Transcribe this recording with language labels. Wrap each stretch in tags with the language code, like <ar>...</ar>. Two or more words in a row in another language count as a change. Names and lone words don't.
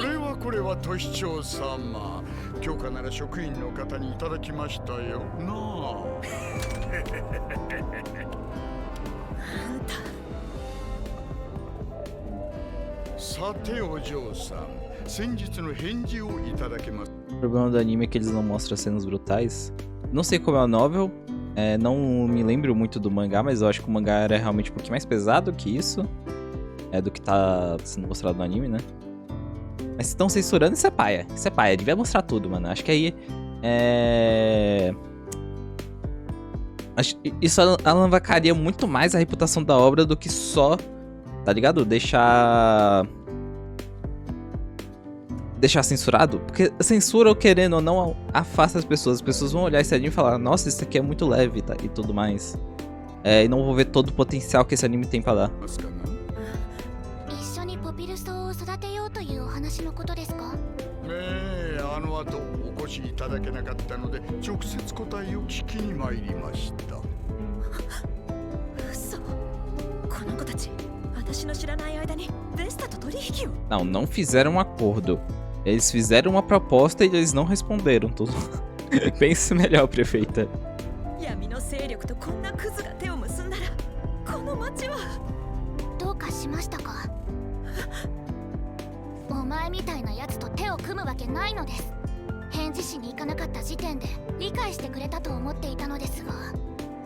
<ja>これは都市長様。許可なら職員の方にいただきましたよ。なあ。あんた。さてお嬢さん、先日の返事をいただけます。</ja> <pt>O problema do anime é que eles não mostram cenas brutais. Não sei como é a novel, não me lembro muito do mangá, mas eu acho que o mangá era realmente um pouquinho mais pesado que isso. Do que tá sendo mostrado no anime, né? Mas se estão censurando, isso é paia. Isso é paia, devia mostrar tudo, mano. Acho que aí isso alavancaria muito mais a reputação da obra do que só, tá ligado? Deixar censurado. Porque censura, querendo ou não, afasta as pessoas. As pessoas vão olhar esse anime e falar: nossa, isso aqui é muito leve, tá? E tudo mais. E não vou ver todo o potencial que esse anime tem pra dar.</pt> <ja>一緒にポピルソウを育てようというお話のことですか。あの後お越しいただけなかったので直接答えを聞きに参りました。嘘。この子たち、私の知らない間にベスタと取引を。</ja> <pt>Não fizeram um acordo. Eles fizeram uma proposta e eles não responderam. Tudo. Pense melhor, prefeita.</pt> <ja>闇の勢力とこんなクズが手を結んだら、この町は。どうかしましたか。お前みたいなやつと手を組むわけないのです。返事しに行かなかった時点で理解してくれたと思っていたのですが。</ja>